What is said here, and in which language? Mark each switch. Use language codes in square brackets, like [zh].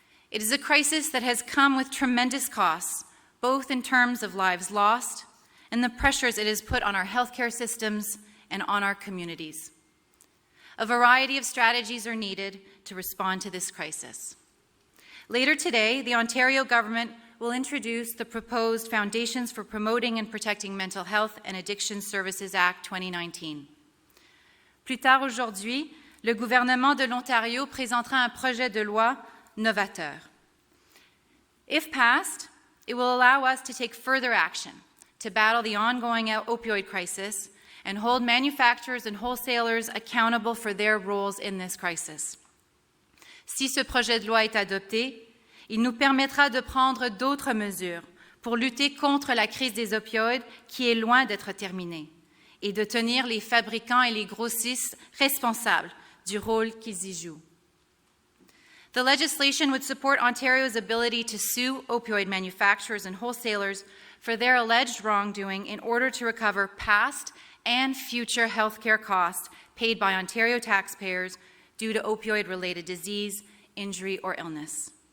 [en] It is a crisis that has come with tremendous costs, both in terms of lives lost and the pressures it has put on our healthcare systems and on our communities. A variety of strategies are needed to respond to this crisis. Later today, the Ontario government will introduce the proposed Foundations for Promoting and Protecting Mental Health and Addiction Services Act 2019. [fr] Plus tard aujourd'hui, le gouvernement de l'Ontario présentera un projet de loi novateur. [en] If passed, it will allow us to take further action to battle the ongoing opioid crisis and hold manufacturers and wholesalers accountable for their roles in this crisis. [fr] Si ce projet de loi est adopté, il nous permettra de prendre d'autres mesures pour lutter contre la crise des opioïdes qui est loin d'être terminée et de tenir les fabricants et les grossistes responsables du rôle qu'ils y jouent. [en] The legislation would support Ontario's ability to sue opioid manufacturers and wholesalers for their alleged wrongdoing in order to recover past and future healthcare costs paid by Ontario taxpayers due to opioid-related disease, injury, or illness.